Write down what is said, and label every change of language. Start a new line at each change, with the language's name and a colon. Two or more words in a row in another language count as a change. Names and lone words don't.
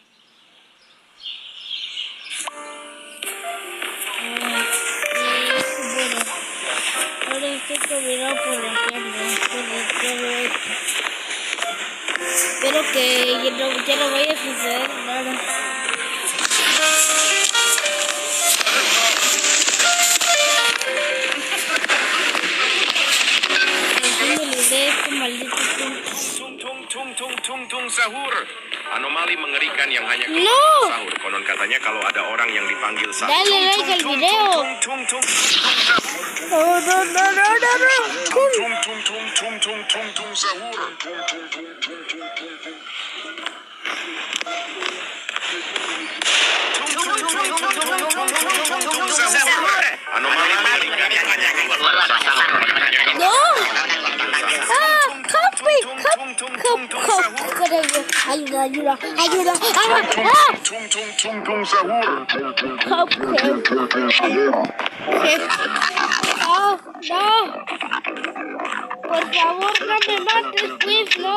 Spanish: Ahora estoy combinado por la carne, espero que ya no vaya a suceder nada.
Indonesian: Sahur. Anomali mengerikan yang hanya keluar
Spanish: No.
Indonesian: sahur. Konon katanya kalau ada orang yang dipanggil sahur.
Spanish: Dale like al video.
Indonesian: tung sahur. Anomali mengerikan yang hanya keluar pada sahur. Konon katanya kalau
Spanish: No. Ayuda.
Indonesian: Tung sahur.
Spanish: No. Por favor, no me mates, please, no.